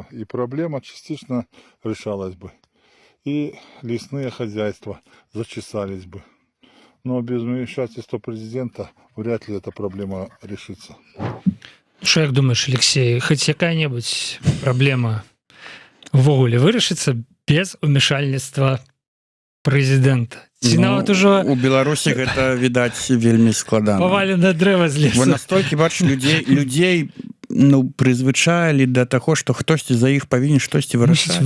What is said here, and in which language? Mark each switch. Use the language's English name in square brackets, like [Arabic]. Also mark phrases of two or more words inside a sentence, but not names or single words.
[Russian] И проблема частично решалась бы. И лесные хозяйства зачесались бы. Но без вмешательства президента вряд ли эта проблема решится. Что як думаешь, Алексей, хоть какая-нибудь проблема [Belarusian] ввогуле вырашыцца без умешальніцтва [Russian] президента? [Belarusian] Ці нават ужо у Беларусі гэта, відаць, вельмі складана. Паваленае дрэва з лесу. Вы настолькі, бачыш, людзей прызвычаілі да таго, што хтосьці за іх павінен штосьці вырашаць.